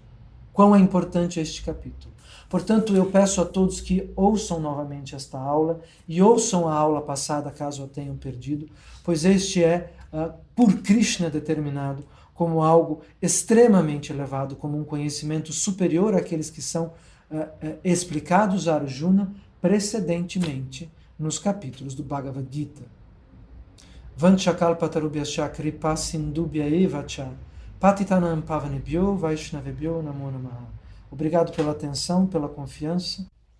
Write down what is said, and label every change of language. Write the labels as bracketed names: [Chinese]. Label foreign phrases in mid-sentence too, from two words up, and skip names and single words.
[Portuguese] Quão é importante este capítulo. Portanto, eu peço a todos que ouçam novamente esta aula e ouçam a aula passada, caso a tenham perdido, pois este é, por Krishna, determinado como algo extremamente elevado, como um conhecimento superior àqueles que são explicados a Arjuna precedentemente nos capítulos do Bhagavad Gita. [Sanskrit] Vanchakalpatarubhyascha kripa sindubhya eva cha patitanam pavanebhyo vaishnavebhyo namo namaha. [Portuguese] Obrigado pela atenção, pela confiança.